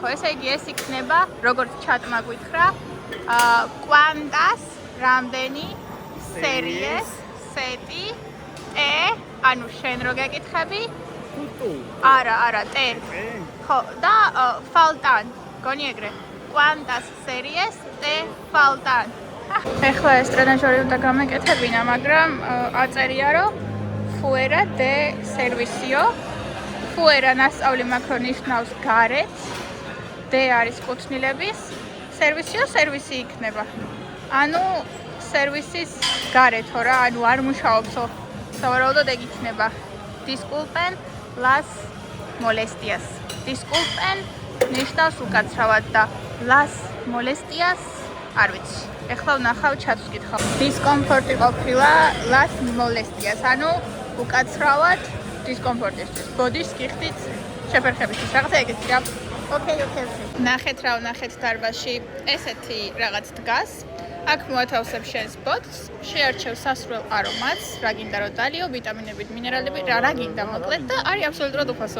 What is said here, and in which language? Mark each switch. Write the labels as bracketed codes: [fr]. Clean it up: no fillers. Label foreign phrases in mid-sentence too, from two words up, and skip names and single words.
[ka] ესე იგი ეს იქნება, როგორც ჩატმა გითხრა, კვანტას რამდენი სერიეს სეტი ანუ შენ რო გეკითხები? არა, ტენ. ხო, და faltan. გონი ეგრე. [es] Quantas series te faltan? [ka] ეხლა ეს ტრენაჟორი უნდა გამეკეთებინა, მაგრამ აწერია რომ [es] fuera de servicio. [ka] fuera ნასწავლი მაქვს ნიშნავს გარეთ. de არის კუთვნილების, servicio სერვისი იქნება. ანუ სერვისის გარეთო რა, ანუ არ მუშაობსო. სავარაუდოდ ეგ იქნება. [es] Disculpen las molestias. [ka] Disculpen ნიშნავს უკაცრავად და [es] las molestias [ka] არ ვიცი. ეხლა ვნახავ ჩატს ვკითხავ. Discomfort ყოფილა [es] las molestias, [ka] ანუ უკაცრავად discomfort-ისთვის. ბოდიშს გიხდით შეფერხებისთვის. რაღაცა ეგეთი რა. ოკეი. ნახეთ რა ვნახეთ დარბაზში. ესეთი რაღაც დგას. აქ მოათავსებ შენს ბოთს, შეარჩევ სასურველ არომატს, რა გინდა რომ დალიო, ვიტამინებით, მინერალებით, რა გინდა მოკლედ და არის აბსოლუტურად უფასო.